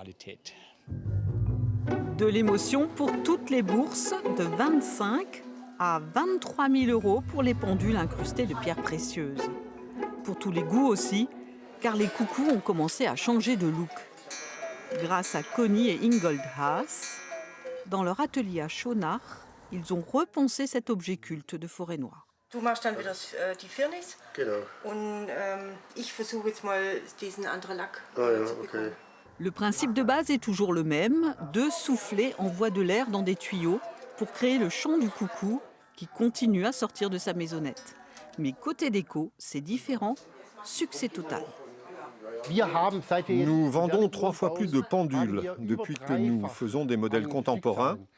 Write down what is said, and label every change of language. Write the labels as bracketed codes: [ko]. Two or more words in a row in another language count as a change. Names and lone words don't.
[fr] De l'émotion pour toutes les bourses, de 25 à 23 000 euros pour les pendules incrustées de pierres précieuses. Pour tous les goûts aussi, car les coucous ont commencé à changer de look. Grâce à Conny et Ingold Haas, dans leur atelier à Schonach, ils ont repensé cet objet culte de forêt noire. [de] Du machst dann wieder die Firnis. Genau. Und ich versuche jetzt mal diesen anderen Lack Ah ja, zu okay. bekommen. [fr] Le principe de base est toujours le même, deux soufflets envoient de l'air dans des tuyaux pour créer le chant du coucou qui continue à sortir de sa maisonnette. Mais côté déco, c'est différent, succès total. Nous vendons 3 fois plus de pendules depuis que nous faisons des modèles contemporains.